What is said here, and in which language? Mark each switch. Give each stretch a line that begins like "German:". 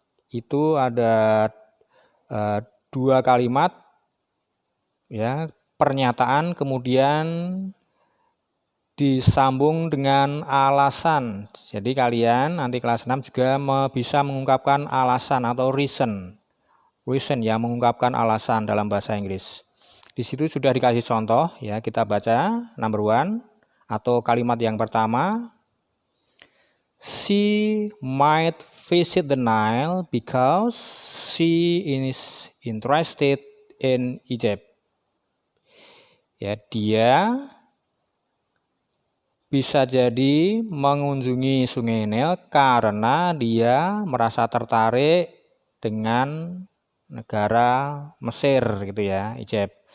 Indonesian: Itu ada 2 kalimat ya, pernyataan kemudian disambung dengan alasan. Jadi kalian nanti kelas 6 juga bisa mengungkapkan alasan atau reason ya, mengungkapkan alasan dalam bahasa Inggris. Di situ sudah dikasih contoh ya, kita baca number 1 atau kalimat yang pertama.
English: She might visit the Nile because she is interested in Egypt.
Indonesian: Ya, dia bisa jadi mengunjungi Sungai Nil karena dia merasa tertarik dengan negara Mesir gitu ya, Egypt.